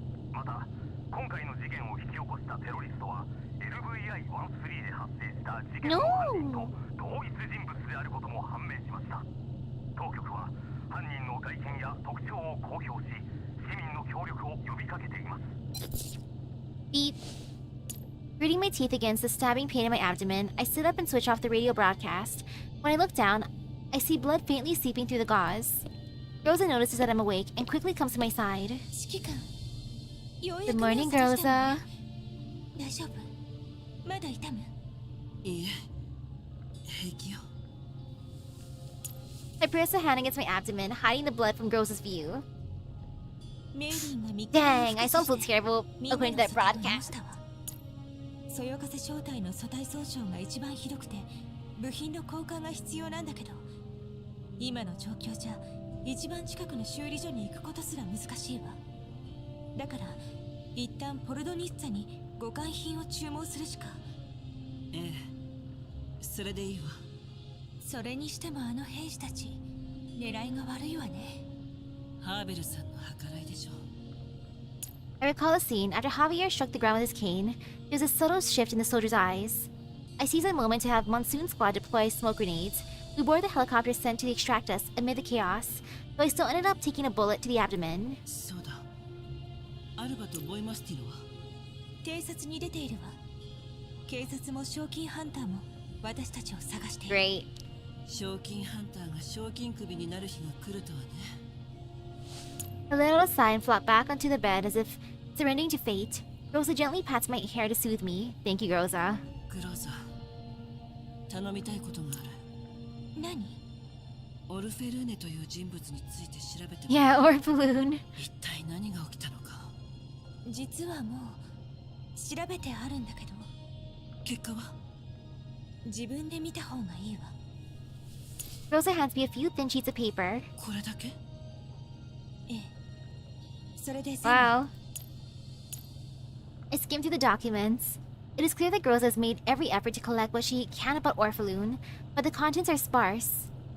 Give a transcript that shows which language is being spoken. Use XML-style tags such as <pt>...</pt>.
<ja>また、今回の事件を引き起こしたテロリストは、LVI-13 で発生した事件の犯人と同一人物であることも判明しました。当局は、犯人の外見や特徴を公表し、市民の協力を呼びかけています。</ja> <en>Beep. Gritting my teeth against the stabbing pain in my abdomen, I sit up and switch off the radio broadcast. When I look down, I see blood faintly seeping through the gauze. Rosa notices that I'm awake and quickly comes to my side. Good morning, Rosa.</en> <ja>大丈夫？まだ痛む？いいえ、平気よ。</ja> <en>I press a hand against my abdomen, hiding the blood from Rosa's view. Dang, I sound so terrible according to that broadcast.</en> <ja>そよ風正体の素体損傷が一番ひどくて部品の交換が必要なんだけど今の状況じゃ一番近くの修理所に行くことすら難しいわだから一旦ポルドニッツァに互換品を注文するしかええそれでいいわそれにしてもあの兵士たち狙いが悪いわねハーベルさんの計らいでしょ</ja> <en>I recall a scene after Javier struck the ground with his cane. There's a subtle shift in the soldier's eyes. I seize a moment to have Monsoon Squad deploy smoke grenades. We board the helicopter sent to extract us amid the chaos, though I still ended up taking a bullet to the abdomen.</en> <ja>そうだアルバとボイマスティノは偵察に出ているわ警察も賞金ハンターも私たちを探している</ja> <en>Great.</en> <ja>賞金ハンターが賞金首になる日が来るとはね</ja> <en>I let out a sigh and flop back onto the bed as if surrendering to fate. Rosa gently pats my hair to soothe me. Thank you, Rosa.</en> <ja>グローザ頼みたいことがある何オルフェルーネという人物について調べて</ja> <en>Yeah, or balloon.</en> <ja>一体何が起きたのか実はもう調べてあるんだけど結果は自分で見た方がいいわ</ja> <en>Rosa hands me a few thin sheets of paper.</en> <ja>これだけええそれで</ja> <en>Wow. I skimmed through the documents. It is clear that Rosa has made every effort to collect what she can about Orpheloon, but the contents are sparse.</en>